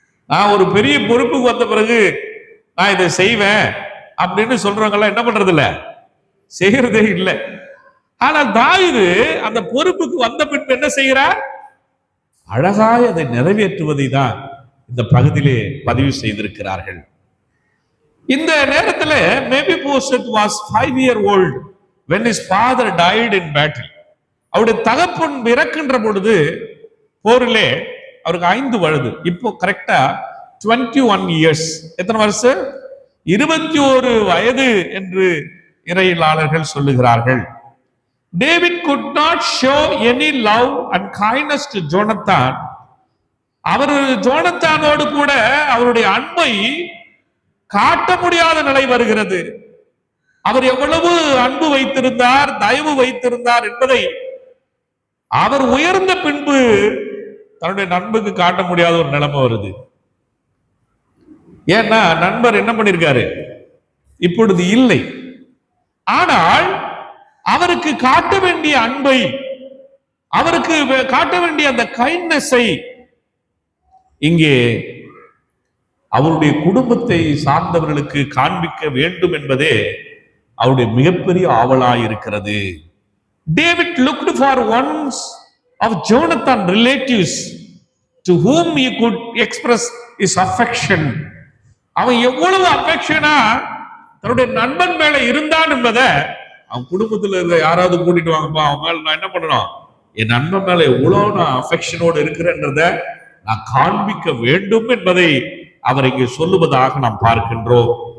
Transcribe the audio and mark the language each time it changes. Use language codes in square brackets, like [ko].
[ta] நான் ஒரு பெரிய பொறுப்புக்கு வந்த பிறகு நான் இதை செய்வேன் அப்படின்னு சொல்றவங்க என்ன பண்றது இல்ல, செய்யறதே இல்லை. ஆனால் தாவீது அந்த பொறுப்புக்கு வந்த பின்பு என்ன செய்கிறார்? அழகாய் அதை நிறைவேற்றுவதை தான் இந்த பகுதியிலே பதிவு செய்திருக்கிறார்கள். இந்த நேரத்தில் [en] Mephibosheth was 5 years old when his father died in battle. [ta] அவருடைய தகப்பன் இறக்கின்ற பொழுது போரிலே அவருக்கு 5 வயது. இப்போ கரெக்டா 21 years. எத்தனை வருஷம்? 21 வயது என்று இறையியலாளர்கள் சொல்லுகிறார்கள். [en] David could not show any love and kindness to Jonathan. [ta] அவர் ஜோனத்தானோடு கூட அவருடைய அன்பை காட்ட முடியாத நிலை வருகிறது. அவர் எவ்வளவு அன்பு வைத்திருந்தார், தயவு வைத்திருந்தார் என்பதை அவர் உயர்ந்த பின்பு தன்னுடைய நண்புக்கு காட்ட முடியாத ஒரு நிலைமை வருது. ஏன்னா நண்பர் என்ன பண்ணிருக்காரு? இப்பொழுது இல்லை. ஆனால் அவருக்கு காட்ட வேண்டிய அன்பை, அவருக்கு காட்ட வேண்டிய அந்த கைண்ட்னஸை இங்கே அவருடைய குடும்பத்தை சார்ந்தவர்களுக்கு காண்பிக்க வேண்டும் என்பதே அவருடைய மிகப்பெரிய ஆவலாயிருக்கிறது. [en] David looked for ones of Jonathan relatives to whom he could express his affection. [ta] அவன் எவ்வளவு அஃபெக்ஷனா தன்னுடைய நண்பன் மேல இருந்தான் என்பதை அவன் குடும்பத்துல இருக்க யாராவது கூட்டிட்டு வாங்கப்பா, அவங்க மேல நான் என்ன பண்ணணும், என் நண்பன் மேல எவ்வளவு நான் அஃபெக்ஷனோடு இருக்கிறேன்றத நான் காண்பிக்க வேண்டும் என்பதை அவர் இங்கே சொல்லுவதாக நாம் பார்க்கின்றோம்.